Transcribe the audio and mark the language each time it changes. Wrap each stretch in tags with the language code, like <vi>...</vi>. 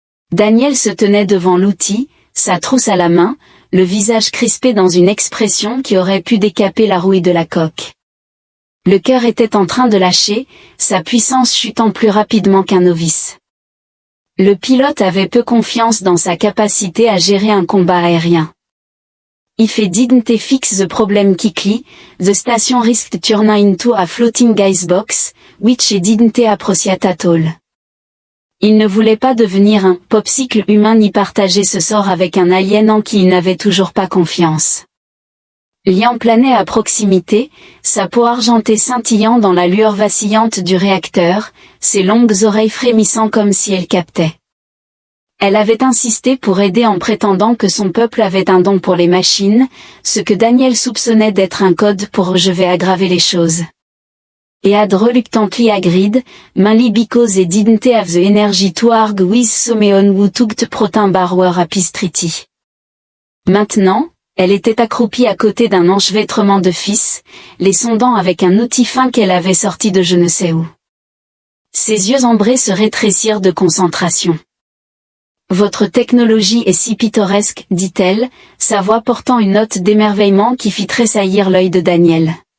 <fr>Daniel se tenait devant l'outil, sa trousse à la main, le visage crispé dans une expression qui aurait pu décaper la rouille de la coque. Le cœur était en train de lâcher, sa puissance chutant plus rapidement qu'un novice. Le pilote avait peu confiance dans sa capacité à gérer un combat aérien.</fr> <en>If he didn't fix the problem quickly, the station risked turning into a floating icebox, which he didn't appreciate at all.</en> <fr>Il ne voulait pas devenir un popsicle humain ni partager ce sort avec un alien en qui il n'avait toujours pas confiance. Lian planait à proximité, sa peau argentée scintillant dans la lueur vacillante du réacteur, ses longues oreilles frémissant comme si elle captait. Elle avait insisté pour aider en prétendant que son peuple avait un don pour les machines, ce que Daniel soupçonnait d'être un code pour « je vais aggraver les choses ».</fr> <en>Et had reluctantly agreed, mainly because they didn't have the energy to argue with someone who took the protein bar were a peace treaty.</en> <fr>Maintenant, elle était accroupie à côté d'un enchevêtrement de fils, les sondant avec un outil fin qu'elle avait sorti de je ne sais où. Ses yeux ambrés se rétrécirent de concentration. « Votre technologie est si pittoresque, dit-elle, sa voix portant une note d'émerveillement qui fit tressaillir l'œil de Daniel.</fr>